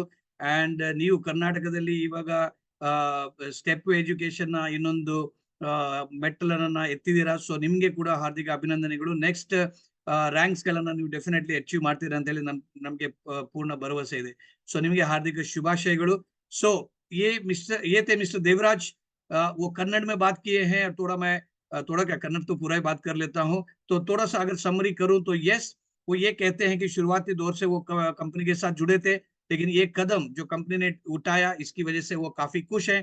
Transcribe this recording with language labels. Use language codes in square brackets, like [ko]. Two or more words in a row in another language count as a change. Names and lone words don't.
[kn] ಅಂಡ್ ನೀವು ಕರ್ನಾಟಕದಲ್ಲಿ ಇವಾಗ ಸ್ಟೆಪ್ ಎಜುಕೇಶನ್ ನ ಇನ್ನೊಂದು ಮೆಟ್ಟಲನ್ನ ಎತ್ತಿದ್ದೀರಾ. ಸೊ ನಿಮ್ಗೆ ಕೂಡ ಹಾರ್ದಿಕ ಅಭಿನಂದನೆಗಳು. [en] next ranks [kn] ಗಳನ್ನ ನೀವು [en] definitely achieve [kn] ಮಾಡ್ತೀರಾ ಅಂತ ಹೇಳಿ ನಮ್ಗೆ ಪೂರ್ಣ ಭರವಸೆ ಇದೆ. ಸೊ ನಿಮಗೆ ಹಾರ್ದಿಕ ಶುಭಾಶಯಗಳು. ಸೊ [hi] ये थे मिस्टर देवराज. वो कन्नड़ में बात किए हैं. थोड़ा क्या कन्नड़ तो पूरा ही बात कर लेता हूँ. तो थोड़ा सा अगर समरी करूं तो यस, वो ये कहते हैं कि शुरुआती दौर से वो कंपनी के साथ जुड़े थे, लेकिन ये कदम जो कंपनी ने उठाया इसकी वजह से वो काफी खुश हैं.